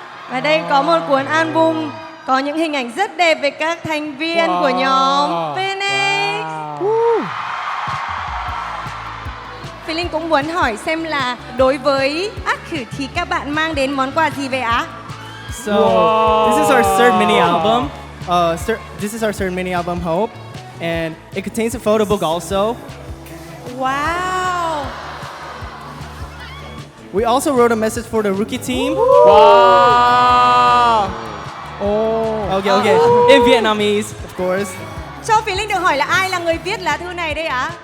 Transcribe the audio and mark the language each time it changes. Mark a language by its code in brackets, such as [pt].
[vi] Và đây có một cuốn album có những hình ảnh rất đẹp về các thành viên của nhóm Phoenix. Phi Linh cũng muốn hỏi xem là đối với ác cử thì các bạn mang đến món quà gì về á? [en] So this is our third mini album. This is our third mini album, Hope, and it contains a photo book also. Wow. We also wrote a message for the rookie team. Wow. Oh. Okay. In Vietnamese, of course. [vi] Cho Phi Linh được hỏi là ai là người viết lá thư này đây á?